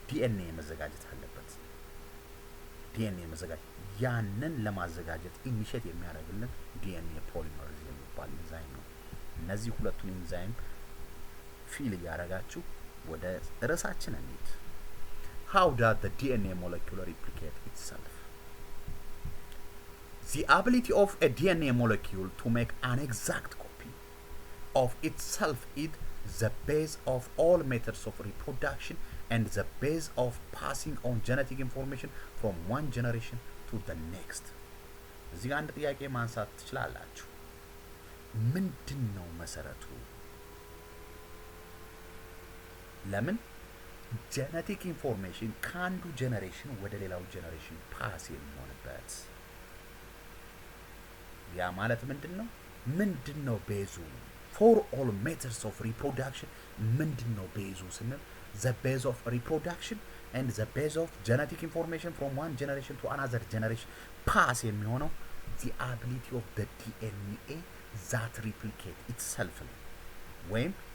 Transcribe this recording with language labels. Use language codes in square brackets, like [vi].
[am] ዲኤንኤ መዘጋጀት አለበት። ዲኤንኤ መዘጋጀት ያንን ለማዘጋጀት ኢኒሺየት የሚያደርግልን ዲኤንኤ ፖሊመሬዝ የሚባል ኢንዛይም ነው። እነዚህ ሁለቱን ኢንዛይም ፊል ያደረጋችሁ ወደ ርዕሳችን እንሂድ። [en] how does the DNA molecule replicate itself? The ability of a DNA molecule to make an exact copy of itself is the base of all methods of reproduction and the base of passing on genetic information from one generation to the next. [am] እዚህ ጋር አንድ ጥያቄ ማንሳት ትችላላችሁ። ምንድነው መሰረቱ? ለምን ጄኔቲክ ኢንፎርሜሽን ከአንዱ ጄኔሬሽን ወደ ሌላው ጄኔሬሽን ፓስ የሚሆንበት? ያ ማለት ምንድነው ቤዙ? [en] for all methods of reproduction [am] ምንድነው ቤዙ ስንል [en] the base of reproduction and the base of genetic information from one generation to another generation pass የሚሆነው the ability of the DNA that replicate itself [am] ነው። ወይም